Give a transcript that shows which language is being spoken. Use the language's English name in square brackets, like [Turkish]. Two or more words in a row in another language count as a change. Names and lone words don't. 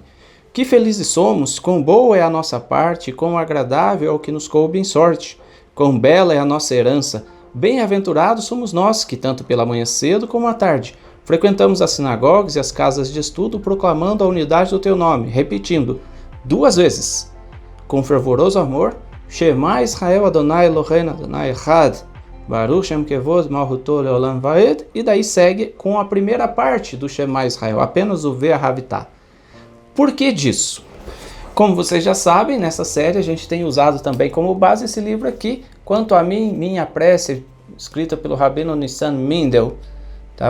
[Portuguese] Que felizes somos, quão boa é a nossa parte, quão agradável é o que nos coube em sorte, quão bela é a nossa herança. Bem-aventurados somos nós, que tanto pela manhã cedo como à tarde frequentamos as sinagogas e as casas de estudo, proclamando a unidade do teu nome, repetindo 2 vezes, com fervoroso amor, [Hebrew] שמע ישראל אדוני אלוהינו אדוני אחד, ברוך שם כבוד מלכותו לעולם ועד, [Portuguese] e daí segue com a primeira parte do Shema Israel, apenas o Ve'ahavitah. Por que disso? Como vocês já sabem, nessa série a gente tem usado também como base esse livro aqui, Quanto a mim, minha prece, escrita pelo Rabino Nissan Mindel. Tá?